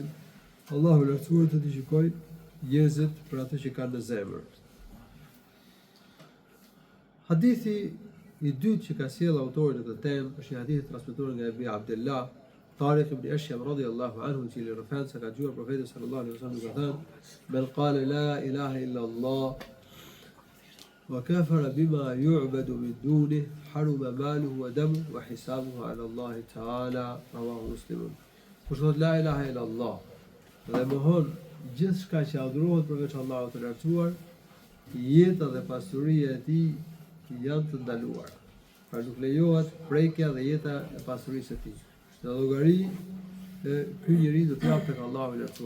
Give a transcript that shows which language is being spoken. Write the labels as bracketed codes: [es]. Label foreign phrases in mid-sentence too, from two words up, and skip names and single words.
[sq] Allahu i lartësuar të gjykojë njerëzit për atë që kanë në zemër. Hadithi i dytë që ka sjellë autori në këtë temë është një hadith transmetuar nga Ebi Abdullah Tariq ibn Ashyam [ar] رضي الله عنه, [sq] i cili referencë ka dëgjuar profetin [ar] صلى الله عليه وسلم [sq] duke thënë: [ar] "من قال لا إله إلا الله وكفر بما يعبد من دونه حرم ماله ودمه وحسابه على الله تعالى", رواه مسلم. [sq] Kush thot [ar] لا إله إلا الله [sq] dhe mohon gjithçka që adhurohet përveç Allahut të lartësuar, jeta dhe pasuria e tij janë të ndaluara. Pra nuk lejohet prekja dhe jeta e pasurisë së tij. Në llogari ky njeri do të japë tek Allahu i lartësuar.